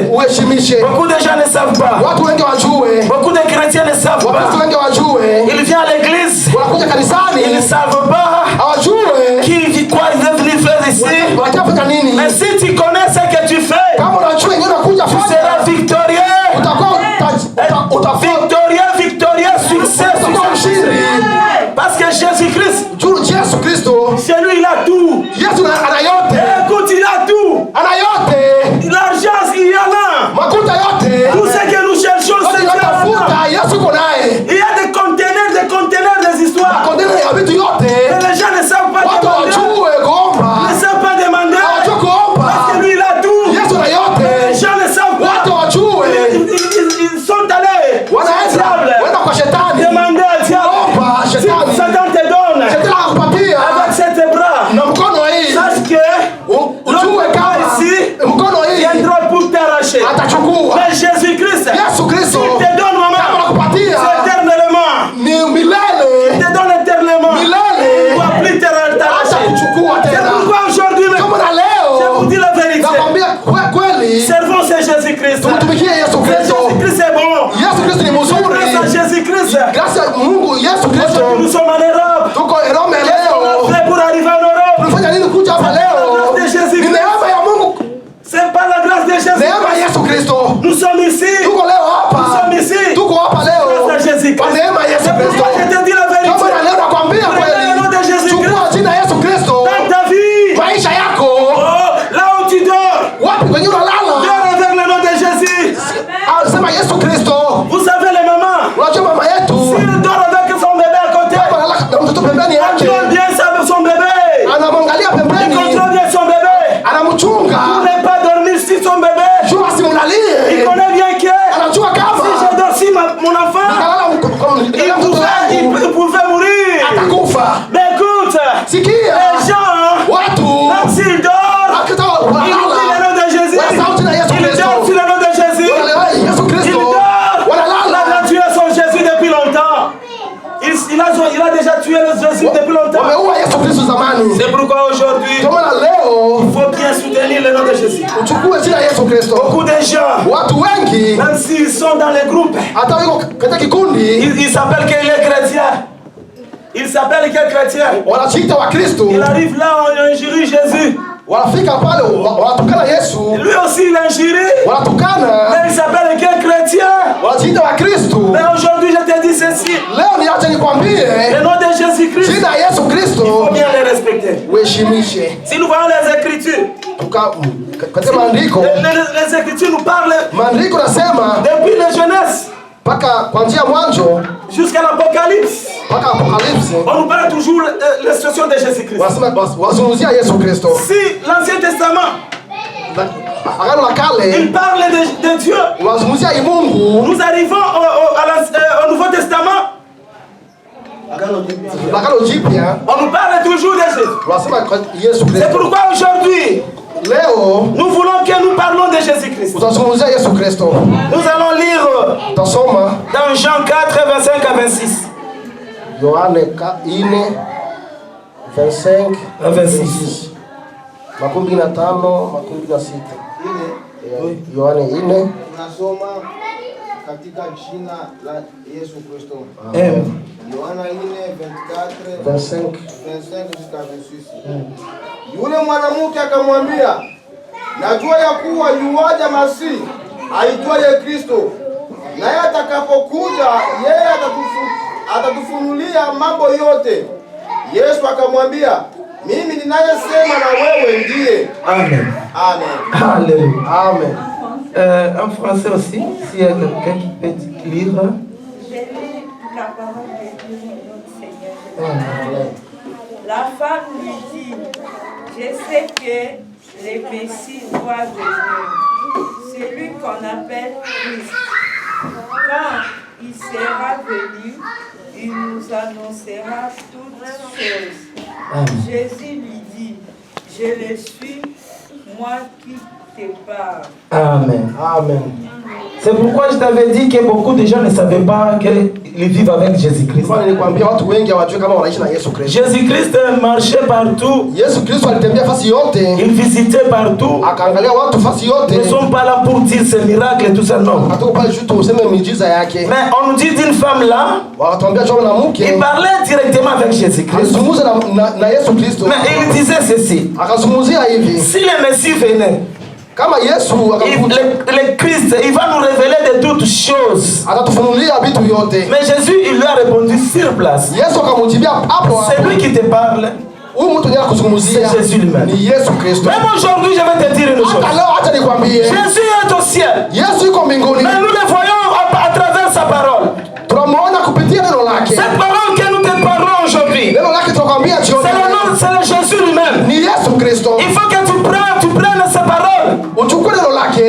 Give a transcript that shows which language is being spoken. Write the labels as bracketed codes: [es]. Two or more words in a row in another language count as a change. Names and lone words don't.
[sw] Uheshimishe. [fr] Beaucoup de gens ne savent pas. [sw] Watu wengi wajue. [fr] Beaucoup de chrétiens ne savent [sw] Wakristo [fr] pas. [sw] wengi wajue. [fr] Ils viennent à l'église. [sw] Wanakuja kanisani. [fr] Ils ne savent pas [sw] Hawajue. [fr] quoi ils doivent venir faire ici. [sw] Wanataka nini? [fr] Mais si tu connais ce que tu fais, [sw] Kama unajua yenyewe unakuja [fr] tu [sw] fanya. [fr] seras victorieux. [sw] Utakuwa [fr] Victorieux, succès. [sw] mshindi. [fr] Parce que Jésus-Christ, [sw] Yesu Kristo. [fr] c'est lui, il a tout. [sw] Yesu ana yote. [fr] Écoute, il a tout. [sw] Ana yote. [fr] L'argent, il y en a. [sw] Makuta yote. [fr] Tout ce que nous cherchons, c'est Dieu. [sw] Tafuta Yesu uko naye. [fr] Il y a des conteneurs des histoires. [sw] Container ya vitu yote. [fr] Mais les gens ne savent pas [sw] Watu [fr] demander. [sw] wajue kuomba. [fr] Ils ne savent pas demander. [sw] Hawajue kuomba. [fr] Parce que lui, il a tout. [sw] Yesu ana [fr] Les [sw] yote. [fr] gens ne savent pas. [sw] Watu wajue. [fr] Ils sont allés. [sw] Wanaenda kwa shetani. [fr] Demander à diable. [sw] Omba [fr] Si [sw] shetani. [fr] Satan te donne. [sw] Shetani akupatia. [fr] Avec ses bras. [sw] Na mkono hii. [fr] Sache que [sw] Ujue kama [fr] ici [sw] mkono hii [fr] viendra pour t'arracher. [sw] atachukua. [fr] Mais Jésus-Christ, [sw] Yesu Kristo. [fr] s'il te donne, [sw] Kama [fr] maman, [sw] nakupatia. [fr] c'est éternellement. [sw] Ni [fr] Il [sw] milele. [fr] te donne éternellement. [sw] Milele. [fr] Il ne doit plus [sw] Hata [fr] t'arracher. [sw] kuchukua [fr] C'est [sw] tena. [fr] pourquoi aujourd'hui, [sw] Kama na [fr] je vous [sw] leo [fr] dis la vérité. [sw] nakwambia kweli. [fr] Servons ce Jésus-Christ. [sw] Tumtumikie Yesu Kristo. [fr] Jésus-Christ est bon. [sw] Yesu Kristo ni [fr] Grâce à [sw] mzuri. [fr] Jésus-Christ, [sw] Grâce ya Mungu Yesu Kristo. [fr] nous sommes en Europe. [sw] Tuko Rome [fr] On a [sw] leo. fait pour arriver en Europe. Tunafanya nini kuja hapa leo? Ni neema ya Mungu. [fr] C'est pas la grâce de Jésus. [sw] Neema ya Yesu Kristo. [fr] Nous sommes ici. [sw] Tuko leo [fr] Nous [sw] hapa. [fr] sommes ici. [sw] Tuko hapa leo. [fr] Grâce à Jésus-Christ. [sw] Kwa neema ya Yesu [fr] C'est [sw] Kristo. [fr] pourquoi je te dis la vérité. [sw] Kama na leo nakwambia [fr] Prenez le nom de [sw] kweli. [fr] Jésus-Christ. [sw] Chukua jina Yesu Kristo. [fr] Dans ta vie. [sw] Maisha yako. [fr] Oh, là où tu dors. [sw] Wapi kwenye unalala? [fr] Dors avec le nom de Jésus. [sw] Sema Yesu Kristo. [fr] Vous savez les mamans. [sw] Unajua mama yetu. [fr] S'il dort avec son bébé à côté. [sw] Analala na mtoto pembeni yake. [fr] Contrôle bien son bébé. [sw] Anamwangalia [fr] Il [sw] pembeni. [fr] contrôle bien son bébé. [sw] Anamchunga. [fr] Pour ne pas dormir si son bébé. [sw] Jua [fr] Il [sw] simulalie. [fr] connaît bien que [sw] Anajua [fr] si [sw] kama. [fr] je dors si mon enfant, [sw] Analala mtoto wangu. [fr] il pouvait mourir. [sw] Atakufa. [fr] Mais écoute, [sw] Sikia. [fr] les gens, [sw] Watu. [fr] même s'ils dorment, [sw] Akita [fr] ils oublient le [sw] wanalala. [fr] nom de Jésus. [sw] Wanasahau jina Yesu [fr] Ils [sw] Kristo. [fr] dorment sur le nom de Jésus. [sw] Wanalala Yesu [fr] Ils [sw] Kristo. [fr] dorment. [sw] Wanalala. [fr] Il a tué son Jésus depuis longtemps. Il a déjà tué le Jésus depuis longtemps. [sw] Wameua Yesu Kristo zamani. [fr] C'est pourquoi aujourd'hui, [sw] Kwa maana leo [fr] il faut bien soutenir le nom de Jésus. [sw] uchukue jina Yesu Kristo. [fr] Beaucoup de gens, [sw] Watu wengi [fr] même s'ils sont dans les groupes, [sw] hata wiko katika kikundi [fr] il s'appelle qu'il est chrétien. Il s'appelle qu'il est chrétien. [sw] wanajiita Wakristo, [fr] Il arrive là, on injurie Jésus. [sw] wanafika pale wanatukana Yesu, [fr] Lui aussi, il injurie. [sw] wanatukana, [fr] Mais il s'appelle qu'il est chrétien. [sw] wanajiita Wakristo. [fr] Mais aujourd'hui, je te dis ceci. [sw] Leo niache nikwambie [fr] Le nom de Jésus-Christ, [sw] jina Yesu [fr] il [sw] Kristo [fr] faut bien les respecter. [sw] uheshimishe. [fr] Si nous voyons les Écritures, [sw] Katika maandiko, [fr] les Écritures nous parlent [sw] maandiko nasema [fr] depuis la jeunesse [sw] mpaka kuanzia mwanzo [fr] jusqu'à l'Apocalypse. [sw] mpaka Apokalipsi, [fr] On nous parle toujours de l'instruction de Jésus-Christ. [sw] wanasema wazungumzia Yesu Kristo. [fr] Si l'Ancien Testament, [sw] Agano la Kale [fr] il parle de Dieu, [sw] wazungumzia Mungu, [fr] nous arrivons au Nouveau Testament, [sw] Agano Jipya [fr] on nous parle toujours de Jésus. [sw] wanasema Yesu [fr] C'est [sw] Kristo. [fr] pourquoi aujourd'hui, [sw] Leo [fr] nous voulons que nous parlons de Jésus-Christ. [sw] utazungumzia Yesu Kristo. [fr] Nous allons lire [sw] Utasoma [fr] dans Jean 4, 25 à 26. [sw] Yohane 4:25 [fr] À 26. 15:26. [sw] Yohane 4. Tunasoma katika jina la Yesu Kristo. Yohana 4:24 25. 25 jusqu'à 26. Yule mwanamke akamwambia, najua ya kuwa yuwaja Masihi aitwaye Kristo, naye atakapokuja yeye atatufunulia mambo yote. Yesu akamwambia, mimi ninayesema na wewe ndiye. Amen. Amen. Alléluia. Amen. [fr] En français aussi, s'il y a quelqu'un qui peut lire. Je lis la parole de Dieu, notre Seigneur. Amen. La femme lui dit, je sais que le Messie doit venir, qu'on appelle Christ. Quand il sera venu, il nous annoncera toutes choses. Jésus lui dit, je le suis, moi qui te parle. Amen. Amen. C'est pourquoi je t'avais dit que beaucoup de gens ne savaient pas qu'ils vivent avec Jésus-Christ. [sw] Kwa nilikwambia watu wengi hawajui kama wanaishi na Yesu Kristo. [fr] Jésus-Christ marchait partout. [sw] Yesu Kristo alitembea fasi yote. [fr] Il visitait partout. [sw] Akaangalia watu fasi yote. [fr] Nous ne sommes pas là pour dire ces miracles et tout ça, non. [sw] Hatuko pale juu tuseme miujiza yake. [fr] Mais on nous dit d'une femme là, [sw] Wakatuambia jua na mke. [fr] il parlait directement avec Jésus-Christ. [sw] Alizungumza na Yesu Kristo. [fr] Mais il disait ceci. [sw] Akazungumzia hivi. [fr] Si le Messie venait, [sw] Kama Yesu [fr] le Christ, il va nous révéler de toutes choses. [sw] atatufunulia vitu yote. [fr] Mais Jésus, il lui a répondu sur place. [sw] Yesu akamjibia hapo. [fr] C'est lui qui te parle. [sw] Huyu mtu ndiye kuzungumzia. [fr] C'est Jésus lui-même. [sw] Ni Yesu Kristo. [fr] Même aujourd'hui, je vais te dire une chose. [sw] Hata leo acha nikwambie. [fr] Jésus est au ciel. [sw] Yesu yuko mbinguni. [fr] Mais nous le voyons à travers sa parole. [sw] Tunamuona kupitia neno lake. [fr] Cette parole que nous te parlons aujourd'hui, [sw] Neno lake tunakwambia jioni. [fr] c'est le Jésus lui-même. [sw] Ni Yesu Kristo. [fr] Il faut que tu prennes ces paroles, [sw] Uchukue neno lake.